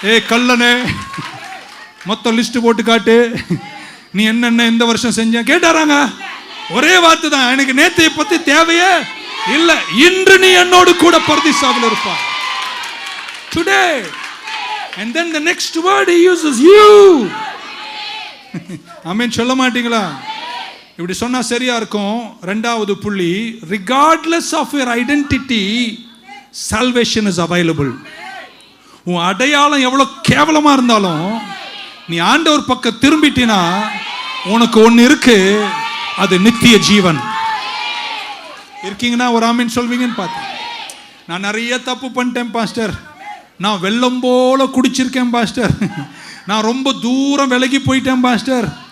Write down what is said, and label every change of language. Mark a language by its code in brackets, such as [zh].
[ta] கள்ளனே, மொத்தம் லிஸ்ட் போட்டு காட்டு, நீ என்னென்ன இந்த வருஷம் செஞ்ச கேட்டாராங்க. ஒரே வார்த்தை தான், எனக்கு நேத்தைய பத்தி தேவையே இல்ல, இன்று நீ என்னோடு கூட பரதீசாவில் இருப்பாய். [en] Today. And then the next word he uses, you. [ta] ஆமென் சொல்ல மாட்டீங்களா? இப்படி சொன்னா சரியா இருக்கும். [en] 2வது புள்ளி, regardless of your identity, salvation is available. [ta] உன் அடையாளம் எவ்வளவு கேவலமா இருந்தாலும் நீ ஆண்டவர் பக்கம் திரும்பிட்டினா உனக்கு ஒன்னு இருக்கு, அது நித்திய ஜீவன். இருக்கீங்கன்னா ஒரு ஆமென் சொல்வீங்கன்னு பார்த்தேன். நான் நிறைய தப்பு பண்ணிட்டேன் பாஸ்டர், நான் வெள்ளம் போல குடிச்சிருக்கேன் பாஸ்டர், நான் ரொம்ப தூரம் விலகி போயிட்டேன் பாஸ்டர்.